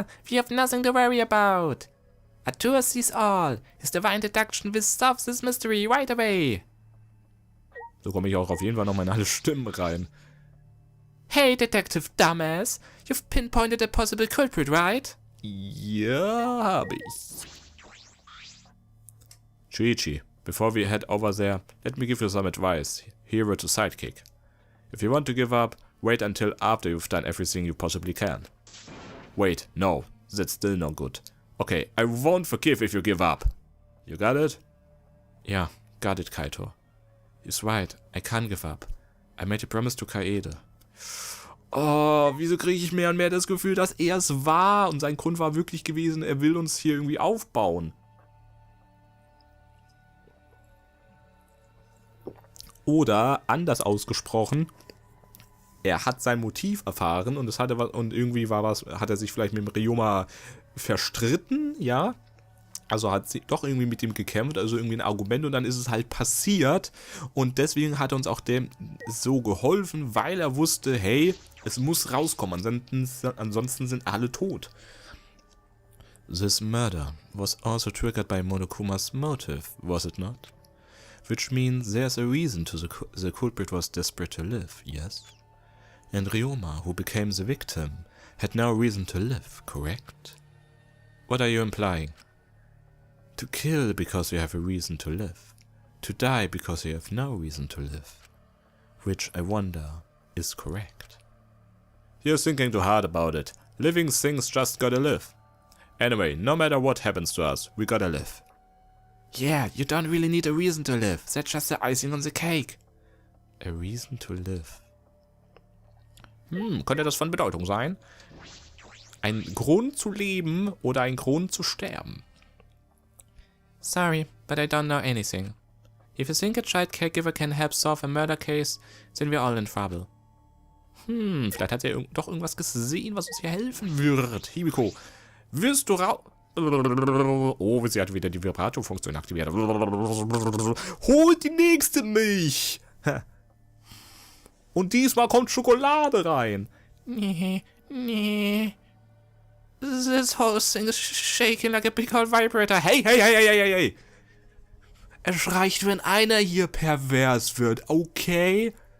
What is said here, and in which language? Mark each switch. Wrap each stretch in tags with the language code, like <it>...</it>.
<en>We have nothing to worry about. Arthur sees all. His divine deduction will solve this mystery right away.</en> <de>So komme ich auch auf jeden Fall noch mal in alle Stimmen rein.</de> <en>Hey, Detective Dumbass. You've pinpointed a possible culprit, right?</en> <de>Ja, habe ich.</de> <en>Shuichi, before we head over there, let me give you some advice. Hero to sidekick. If you want to give up, wait until after you've done everything you possibly can. Wait, no, that's still no good. Okay, I won't forgive if you give up. You got it? Yeah, got it, Kaito. He's right, I can't give up. I made a promise to Kaede.</en> <de>Oh, wieso kriege ich mehr und mehr das Gefühl, dass er es war und sein Grund war wirklich gewesen, er will uns hier irgendwie aufbauen. Oder, anders ausgesprochen, er hat sein Motiv erfahren und irgendwie hat er sich vielleicht mit dem Ryoma verstritten, ja. Also hat sie doch irgendwie mit ihm gekämpft, also irgendwie ein Argument, und dann ist es halt passiert. Und deswegen hat er uns auch dem so geholfen, weil er wusste, hey, es muss rauskommen, ansonsten sind alle tot.</de> <en>This murder was also triggered by Monokuma's motive, was it not? which means there's a reason to the culprit was desperate to live, yes? And Ryoma, who became the victim, had no reason to live, correct? What are you implying? To kill because you have a reason to live. To die because you have no reason to live. Which, I wonder, is correct. You're thinking too hard about it. Living things just gotta live. Anyway, no matter what happens to us, we gotta live. Yeah, you don't really need a reason to live. That's just the icing on the cake. A reason to live.</en> <de>Könnte das von Bedeutung sein? Ein Grund zu leben oder ein Grund zu sterben?</de> <en>Sorry, but I don't know anything. If you think a child caregiver can help solve a murder case, then we're all in trouble.</en> <de>Vielleicht hat er doch irgendwas gesehen, was uns hier helfen wird. Himiko, wirst du raus... Oh, sie hat wieder die Vibrato-Funktion aktiviert. Holt die nächste Milch! Und diesmal kommt Schokolade rein. Nee.</de> <en>This whole thing is shaking like a big old vibrator. Hey.</en> <de>Es reicht, wenn einer hier pervers wird, okay?</de>